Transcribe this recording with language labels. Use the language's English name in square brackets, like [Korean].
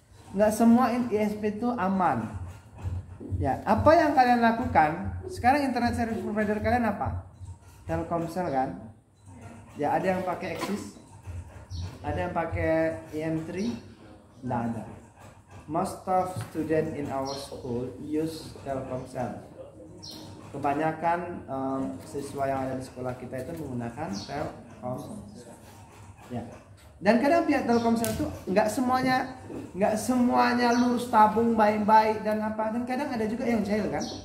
[Indonesian] Nggak semua ISP itu aman. Ya, apa yang kalian lakukan? Sekarang internet service provider kalian apa? Telkomsel kan? Ya, ada yang pakai Axis, ada yang pakai IM3, nggak ada. [English] Most of student in our school use Telkomsel. [Indonesian] kebanyakan siswa yang ada di sekolah kita itu menggunakan Telkomsel. Ya. Dan kadang pihak Telkomsel itu nggak semuanya lurus tabung baik-baik dan apa, dan kadang ada juga yang jahil kan?